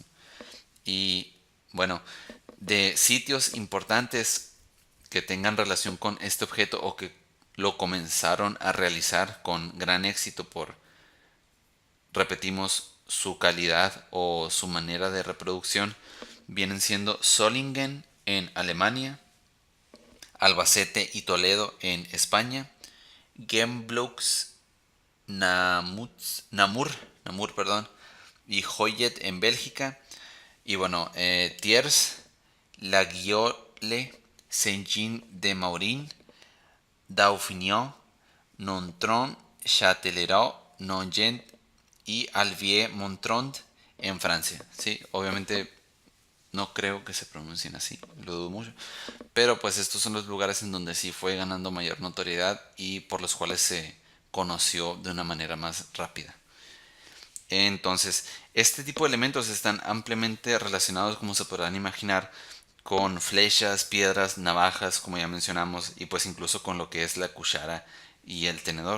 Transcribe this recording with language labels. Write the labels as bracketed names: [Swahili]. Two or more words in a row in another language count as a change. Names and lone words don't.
[Spanish] Y bueno, de sitios importantes que tengan relación con este objeto o que lo comenzaron a realizar con gran éxito por, repetimos, su calidad o su manera de reproducción, vienen siendo Solingen en Alemania, Albacete y Toledo en España, Gembloux, Namur, perdón, y Hoyet en Bélgica, y bueno, Thiers, La Guiole, Saint-Jean-de-Maurienne, Dauphinon, Nontron, Châtellerault, Nogent y Albier-Montrond en Francia. Sí, obviamente no creo que se pronuncien así, lo dudo mucho. Pero pues estos son los lugares en donde sí fue ganando mayor notoriedad y por los cuales se conoció de una manera más rápida. Entonces, este tipo de elementos están ampliamente relacionados, como se podrán imaginar, con flechas, piedras, navajas, como ya mencionamos, y pues incluso con lo que es la cuchara y el tenedor.